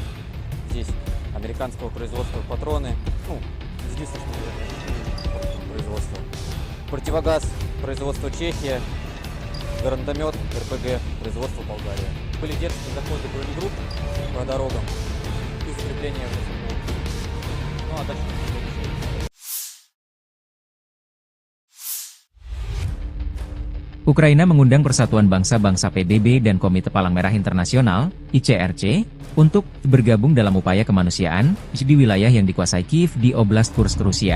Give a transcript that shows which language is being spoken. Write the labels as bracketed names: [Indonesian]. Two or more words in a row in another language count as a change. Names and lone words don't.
[Russian] Здесь американского производства патроны, единственное, что производства. Противогаз производства Чехия, гранатомет РПГ производства Болгария. Были детские заходы бронегрупп по дорогам и закрепления в лесу. Ну а дальше... [Indonesian] Ukraina mengundang Persatuan Bangsa-Bangsa PBB dan Komite Palang Merah Internasional, ICRC, untuk bergabung dalam upaya kemanusiaan di wilayah yang dikuasai Kiev di Oblast Kursk, Rusia.